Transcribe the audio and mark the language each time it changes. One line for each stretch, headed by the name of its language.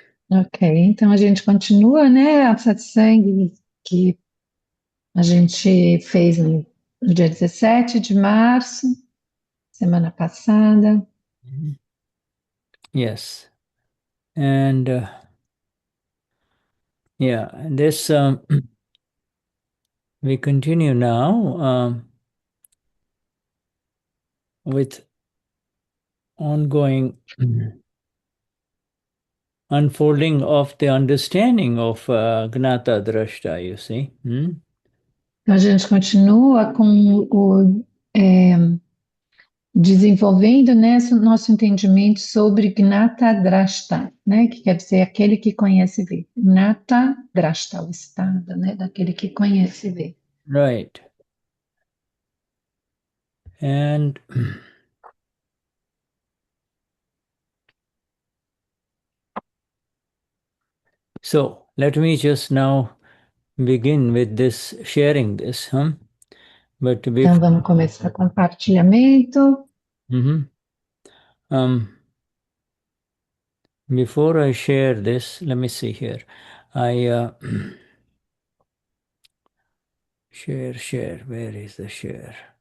Portuguese: Ok, então a gente continua, né, a satsang que a gente fez no dia 17 de março, semana passada.
English: Yes. And yeah, this we continue now with ongoing unfolding of the understanding of Gnata Drashta, you see.
Portuguese: Então a gente continua com o desenvolvendo, né, nosso entendimento sobre Gnata Drashta, né, que quer dizer aquele que conhece e vê. Gnata Drashta, o estado, né, daquele que conhece e vê.
English: Right. And so let me just now begin with this, sharing this. But
Portuguese: Então vamos começar com compartilhamento.
English: Before I share this, let me see here. I share. Where is the share?